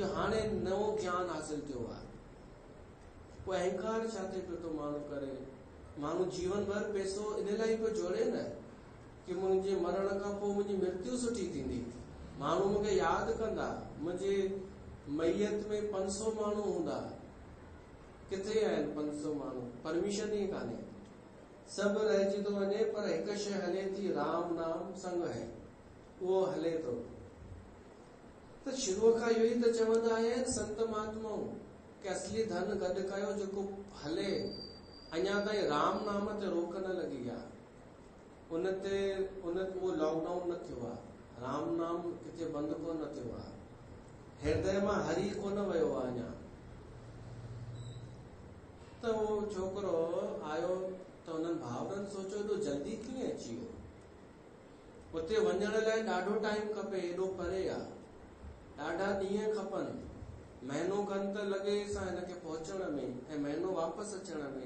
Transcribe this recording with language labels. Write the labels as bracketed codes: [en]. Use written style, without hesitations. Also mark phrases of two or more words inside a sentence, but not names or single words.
[sd] इहो हाणे नओं ज्ञान हासिल थियो आहे। पोइ अहंकार छा थिए पियो थो माण्हू करे, माण्हू जीवन भर पैसो इन लाइ पियो जोड़े न कि मुंहिंजे मरण खां पोइ मुंहिंजी मृत्यु सुठी थींदी, माण्हू मूंखे यादि कंदा, मुंहिंजे मैयत में 500 माण्हू हूंदा। किथे आहिनि 500 माण्हू? परमिशन ई कान्हे, सभु रहिजी थो वञे, पर हिकु शइ हले थी, [hi] राम नाम संग है, [sd] उहो हले थो। त शुरूअ खां इहो ई त चवंदा आहिनि संत महात्माऊं कि असली धन गॾु कयो जेको हले। अञा ताईं राम नाम ते रोक न लॻी आहे, उहो लॉकडाउन न थियो आहे, राम नाम किथे बंदि कोन थियो आहे, हृदय मां हरी कोन वियो आहे अञा। त उहो छोकिरो आयो त हुननि भाउरनि सोचियो एॾो जल्दी कीअं अची वियो, उते वञण लाइ ॾाढो टाइम खपे, एॾो परे आहे, ॾाढा ॾींहं खपनि, महीनो खनि त लॻे हिनखे पहुचण में ऐं महीनो वापसि अचण में।